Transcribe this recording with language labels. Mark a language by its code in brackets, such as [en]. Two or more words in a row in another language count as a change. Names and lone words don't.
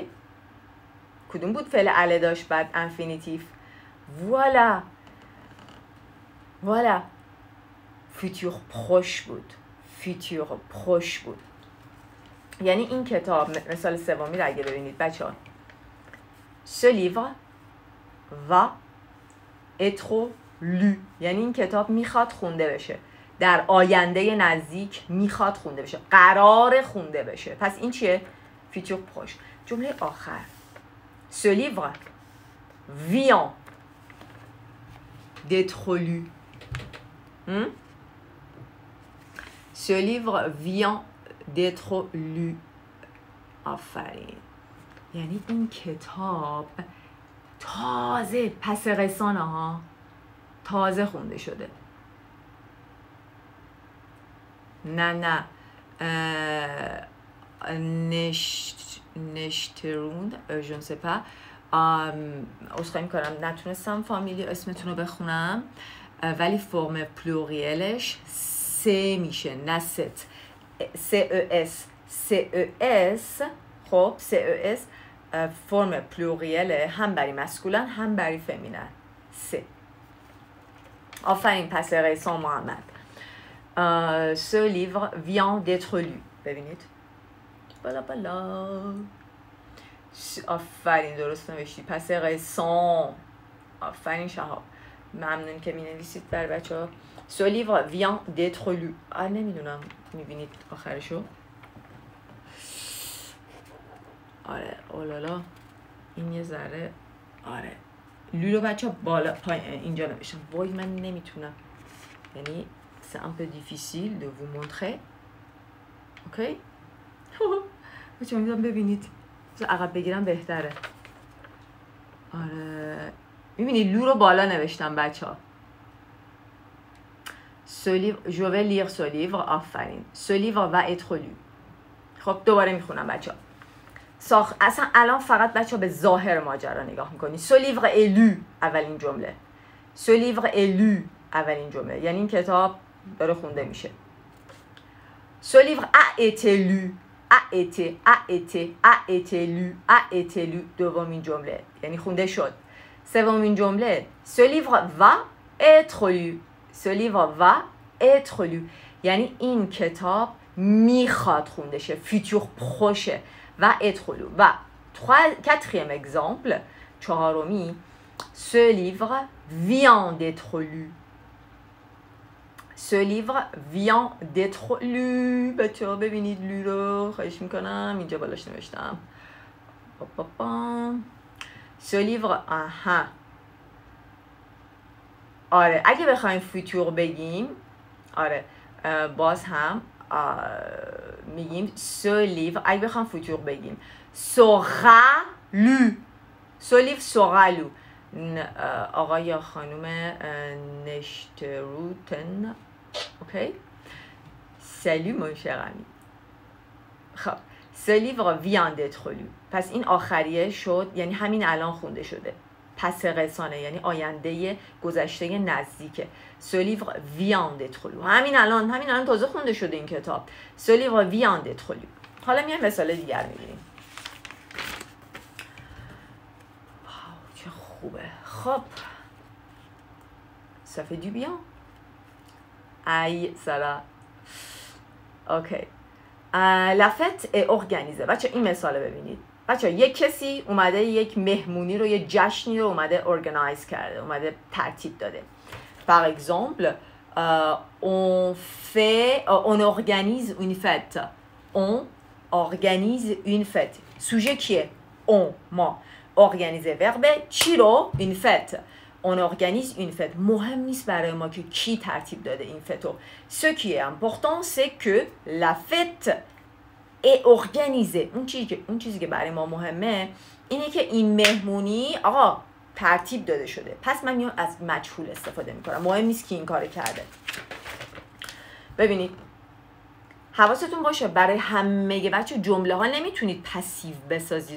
[fa] کدوم بود فعل aller داشت بعد infinitif؟ [fr] Voilà. Voilà. futur proche بود. futur proche بود. [fa] یعنی این کتاب، مثال سومی رو اگه ببینید بچه‌ها. [fr] Ce livre va être lu. [fa] یعنی این کتاب میخواد خونده بشه. در آینده نزدیک میخواد خونده بشه. قرار خونده بشه. پس این چیه؟ [fr] futur proche. [fa] جمله آخر. [fr] Ce livre vient d'être lu. Ce livre vient d'être lu. [fa] آفرین. یعنی این کتاب تازه پس رسانه ها تازه خونده شده. [fr] نه نشتروند je ne sais pas. [fa] عذرخواهی میکنم نتونستم فامیلی اسمتون رو بخونم، ولی فرم پلوریلش سه میشه، نه ست. CES. خب CES فرم پلوریل هم برای مسکولن هم برای فمینن. سه. آفرین [fr] passé récent [fa] محمد. [fr] Ce livre vient d'être lu. [fa] ببینید. بالا. آفرین درست نوشتی. [fr] passé récent. [fa] آفرین شهاب. ممنون که می نویسید بر بچه ها. [fr] Ce livre vient d'être lu. [fa] نمیدونم میبینید آخرشو. آره اولالا این یه ذره. آره لولو بچه ها بالا پایین اینجا نوشتم. وای من نمیتونم، یعنی [fr] c'est un peu difficile de vous montrer. [fa] اوکی بچه ها میدونم ببینید، عقب بگیرم بهتره. آره میبینید لو رو بالا نوشتم بچه ها. [fr] Ce livre, je vais lire ce livre. آفرین. Ce livre va être lu. [fa] خب دوباره میخونم بچه ها. اصلا الان فقط بچه ها به ظاهر ماجرا نگاه میکنی. [fr] Ce livre est lu [fa] اولین جمله. [fr] Ce livre est lu [fa] اولین جمله، یعنی این کتاب داره خونده میشه. [fr] Ce livre a été lu. a été lu [fa] دومین جمله، یعنی خونده شد. سومین جمله [fr] Ce livre va être lu. Ce livre va être lu [fa] یعنی این کتاب میخواد خونده شه، [fr] futur proche va être lu. و quatrième exemple، چهارمی Ce livre vient d'être lu. Ce livre vient d'être lu. [fa] بچه ها ببینید لو رو خواهش میکنم، اینجا بالاش نوشتم. [fr] Ce livre [fa] آره اگه بخوایم فیتور بگیم، آره باز هم میگیم [fr] ce livre. [fa] اگه بخوایم فیتور بگیم [fr] sera lu. Ce livre sera lu. [fa] آقای یا خانوم نشتروتن. اوکی. [fr] Salut mon cher ami. خب Ce livre vient d'être lu. [fa] پس این آخریه شد، یعنی همین الان خونده شده. [fr] passé récent [fa] یعنی آینده گذشته نزدیکه. [fr] Ce livre vient d'être lu. [fa] همین الان تازه خونده شده این کتاب. [fr] Ce livre vient d'être lu. [fa] حالا میایم مثال دیگر میبینیم. چه خوبه. خب. [fr] Ça fait du bien. Aïe, ça va. Ok. La fête est organisée. [fa] بچه این مثال رو ببینید. بچه یک کسی اومده یک مهمونی رو، یه جشنی رو اومده organize کرده، اومده ترتیب داده. [fr] Par exemple, on organise une fête. On organise une fête. Sujet qui est on, ما. Organiser verbe [fa] چی رو؟ [fr] Une fête. On organise une fête. [fa] مهم نیست برای ما که کی ترتیب داده این فتو. [fr] Ce qui est important, c'est que la fête est organisée. [fa] اون چیزی که برای ما مهمه اینه که این مهمونی آقا ترتیب داده شده. پس من میام از مجهول استفاده میکنم. مهم نیست کی این کار کرده. ببینید حواستون باشه برای همه بچه جمله ها نمیتونید پسیو بسازید.